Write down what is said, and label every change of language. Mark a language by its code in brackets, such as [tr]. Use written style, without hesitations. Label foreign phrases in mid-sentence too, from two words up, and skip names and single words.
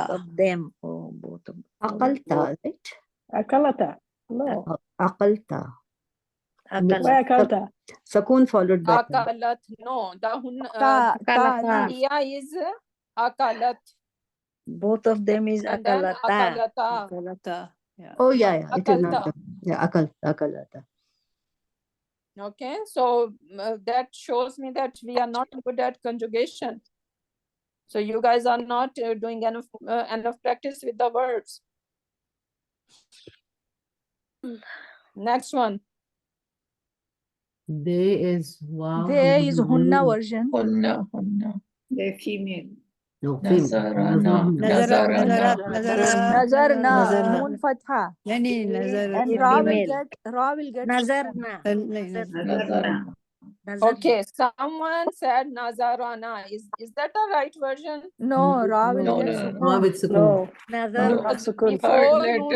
[en] Both of them. Oh, both of them. [ar] Akalta, right? Akalata. No. Akalta. [en] Why akalta? Sakun followed by Akalat. No. The [ar] Ta. [en] Iya is akalat. Both of them is And then [ar] akalata. akalata. Akalata. [en] Yeah. Oh yeah, yeah. It is not. [ar] Akalta. Yeah, akalata. [en] Okay, so that shows me that we are not good at conjugation. So you guys are not doing enough practice with the verbs. Next one. They is wow. There is hunna version. [ar] Hunna. [en] They're female. No, [ar] Nazarana. Nazarana. Nazarna. Nazarna. نون فتحة. يعني نظر. [en] And Female. Ra will get sukun. [ar] Nazarna. Nazarana. [en] Okay, someone said Nazarana. Is that the right version? No, Ra will No, get no, sukun. No, with sukun. No. [ar] Nazar. [en] No. Have sukun. Before Third [ar] Nunu